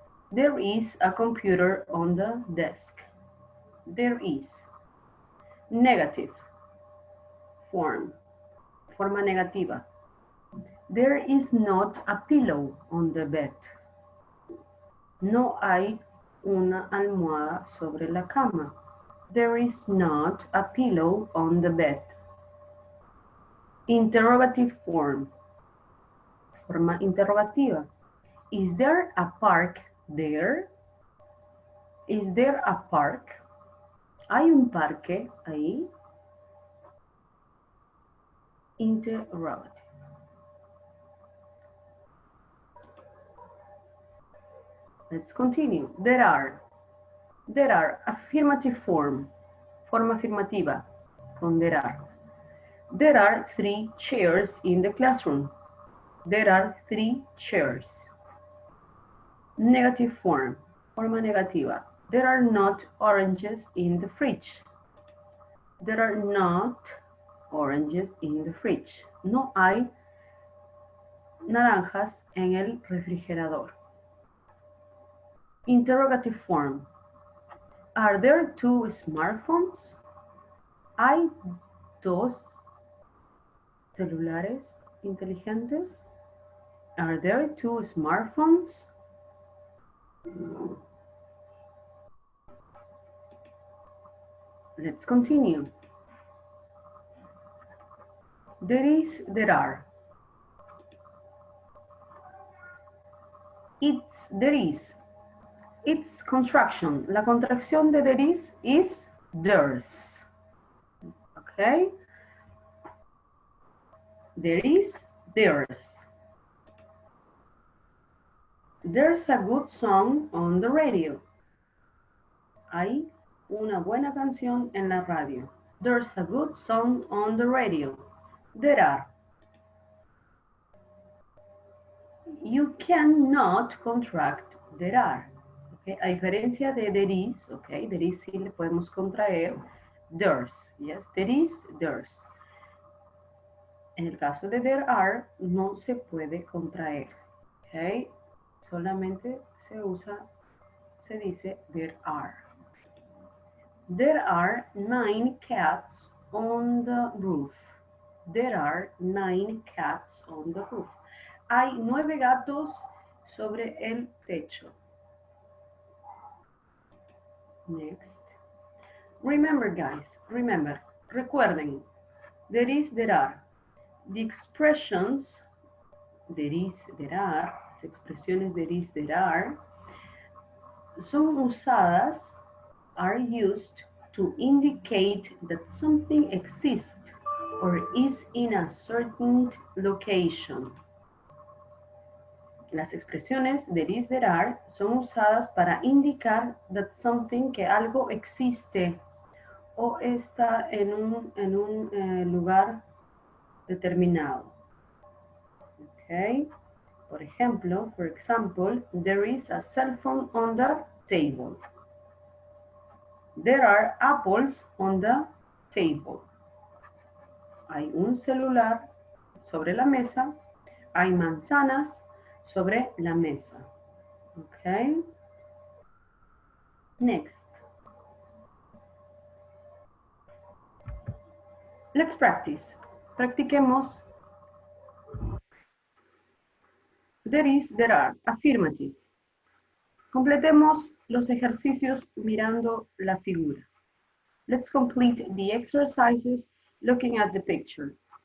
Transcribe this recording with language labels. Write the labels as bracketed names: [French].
[English] There is a computer on the desk. There is. Negative form. [Spanish] Forma negativa. [English] There is not a pillow on the bed. [Spanish] No hay una almohada sobre la cama. [English] There is not a pillow on the bed. Interrogative form. [Spanish] Forma interrogativa. [English] Is there a park there? Is there a park? [Spanish] ¿Hay un parque ahí? [English] Interrogative. Let's continue. There are. There are. Affirmative form. [Spanish] Forma afirmativa. Con [English] there are. There are 3 chairs in the classroom. There are 3 chairs. Negative form. [Spanish] Forma negativa. [English] There are not oranges in the fridge. There are not oranges in the fridge. [Spanish] No hay naranjas en el refrigerador. [English] Interrogative form. Are there 2 smartphones? [Spanish] ¿Hay 2 celulares inteligentes? [English] Are there 2 smartphones? Let's continue. There is, there are. It's, there is. Its contraction. [Spanish] La contracción de there is there's. Okay? [English] There is, there's. There's a good song on the radio. Hay una buena canción en la radio. There's a good song on the radio. There are. You cannot contract there are. [Spanish] Okay? A diferencia de there is, okay, there is sí le podemos contraer there's. [English] Yes, there is, there's. [Spanish] En el caso de there are, no se puede contraer. Okay? Solamente se dice there are. [English] There are 9 cats on the roof. There are 9 cats on the roof. [Spanish] Hay 9 gatos sobre el techo. [English] Next. Remember, guys, remember, recuerden, there is, there are. The expressions, there is, there are, [Spanish] las expresiones there is, there are, son usadas, [English] are used to indicate that something exists or is in a certain location. [Spanish] Las expresiones there is, there are son usadas para indicar [English] that something, [Spanish] que algo existe o está en un lugar determinado. Okay. Por ejemplo, [English] for example, [Spanish] there is a cell phone on the table. [English] There are apples on the table. [Spanish] Hay un celular sobre la mesa. Hay manzanas sobre la mesa. [English] Okay. Next. Let's practice. Practiquemos. There is, there are. Affirmative. [Spanish] Completemos los ejercicios mirando la figura. [English] Let's complete the exercises looking at the picture.